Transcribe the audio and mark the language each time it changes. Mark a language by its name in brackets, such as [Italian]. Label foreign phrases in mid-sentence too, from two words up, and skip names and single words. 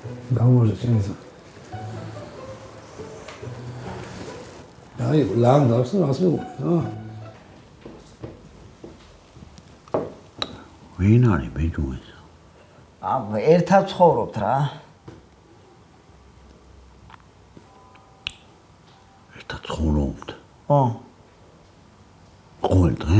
[Russian] Давай, честно. Ай, лам, да, что нас было, а? [Georgian] ვინ არის ბიჭო ეს? ერთად ცხოვრობთ რა. ერთად ცხოვრობთ? ხო. ყოველ დღე?